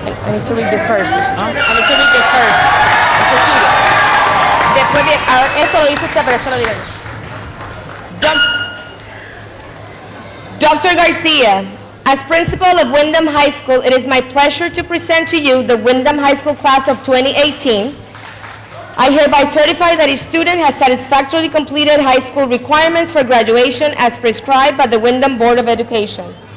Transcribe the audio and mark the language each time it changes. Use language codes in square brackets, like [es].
[en] I need to read this first. I need to read this first. [es] Eso es tuyo. Después de, esto lo dice usted, pero esto lo digo yo. [en] Dr. Garcia, as principal of Windham High School, it is my pleasure to present to you the Windham High School class of 2018. I hereby certify that each student has satisfactorily completed high school requirements for graduation as prescribed by the Windham Board of Education.